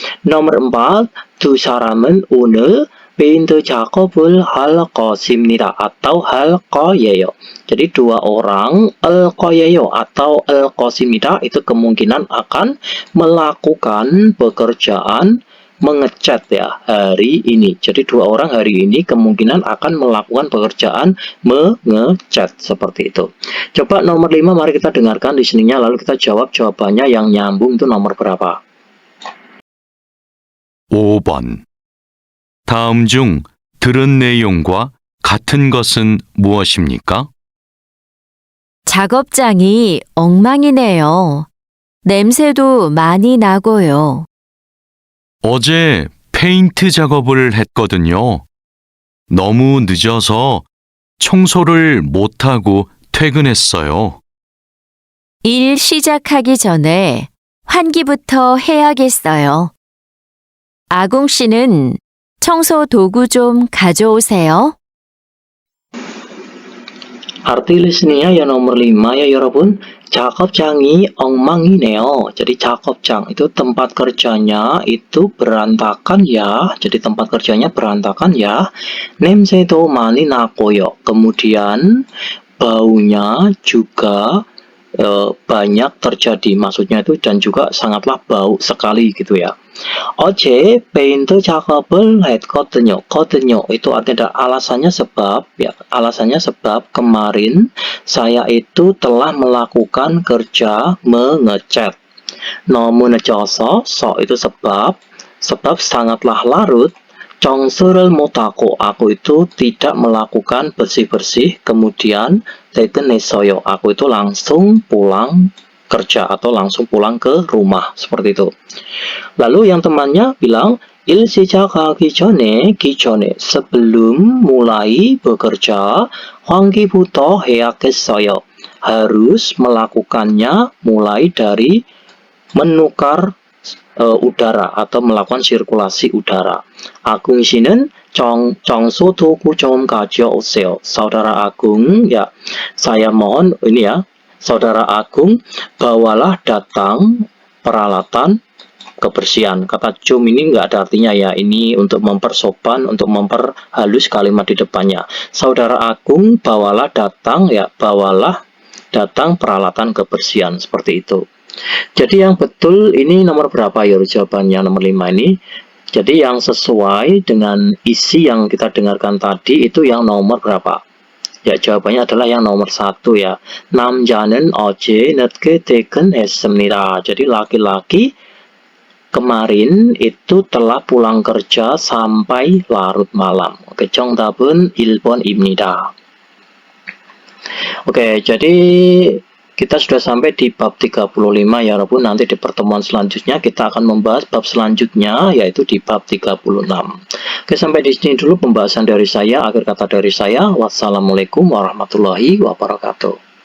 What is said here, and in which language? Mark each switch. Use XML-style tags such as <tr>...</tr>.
<id>Nomor 4,</id> <ko>두 사람은 오늘 페인트 작업을 할 것입니다 atau 할 거예요.</ko> <id>Jadi dua orang al 거예요 atau al 것입니다 itu kemungkinan akan melakukan pekerjaan mengecat ya hari ini. Jadi dua orang hari ini kemungkinan akan melakukan pekerjaan mengecat seperti itu. Coba nomor 5 mari kita dengarkan listeningnya lalu kita jawab jawabannya yang nyambung itu nomor berapa?</id> <ko>5번. 다음 중 들은 내용과 같은 것은 무엇입니까? 작업장이 엉망이네요. 냄새도 많이 나고요. 어제 페인트 작업을 했거든요. 너무 늦어서 청소를 못하고 퇴근했어요. 일 시작하기 전에 환기부터 해야겠어요. 아공 씨는 청소 도구 좀 가져오세요.</ko> <id>Arti listeningnya yang nomor 5 ya</id> <ko>여러분. 작업장이 엉망이네요.</ko> <id>Jadi 작업장 itu tempat kerjanya itu berantakan ya. Jadi tempat kerjanya berantakan ya.</id> <ko>냄새도 많이 나고요.</ko> <id>Kemudian baunya juga banyak terjadi. Maksudnya itu dan juga sangatlah bau sekali gitu ya.</id> <ko>어제 페인트 작업을 했거든요.</ko> <id>거든요 itu artinya alasannya sebab ya. Alasannya sebab kemarin saya itu telah melakukan kerja mengecat.</id> <ko>너무 늦어서</ko> <id>so itu sebab sangatlah larut.</id> <ko>청소를 못하고,</ko> <id>aku itu tidak melakukan bersih-bersih, kemudian</id> <ko>퇴근했어요,</ko> <id>aku itu langsung pulang kerja atau langsung pulang ke rumah, seperti itu. Lalu yang temannya bilang,</id> <ko>일 시작하기 전에,</ko> <id>sebelum mulai bekerja,</id> <ko>환기부터 해야겠어요.</ko> <id>Harus melakukannya mulai dari menukar udara atau melakukan sirkulasi udara.</id> <ko>Agung 씨는 청소 도구 좀 가져오세요.</ko> <id>Saudara Agung, ya, saya mohon ini ya, Saudara Agung, bawalah datang peralatan kebersihan. Kata cum ini nggak ada artinya ya, ini untuk mempersopan, untuk memperhalus kalimat di depannya. Saudara Agung, bawalah datang, ya, bawalah datang peralatan kebersihan, seperti itu. Jadi yang betul ini nomor berapa ya jawabannya, nomor 5 ini. Jadi yang sesuai dengan isi yang kita dengarkan tadi itu yang nomor berapa? Ya, jawabannya adalah yang nomor 1 ya.</id> <ko>남자는 어제 늦게 퇴근했습니다.</ko> <id>Jadi laki-laki kemarin itu telah pulang kerja sampai larut malam.</id> <ko>Oke, 정답은 1번입니다.</ko> <id>Oke, jadi kita sudah sampai di bab 35 ya walaupun nanti di pertemuan selanjutnya kita akan membahas bab selanjutnya yaitu di bab 36. Oke, sampai di sini dulu pembahasan dari saya. Akhir kata dari saya, wassalamualaikum warahmatullahi wabarakatuh.</id>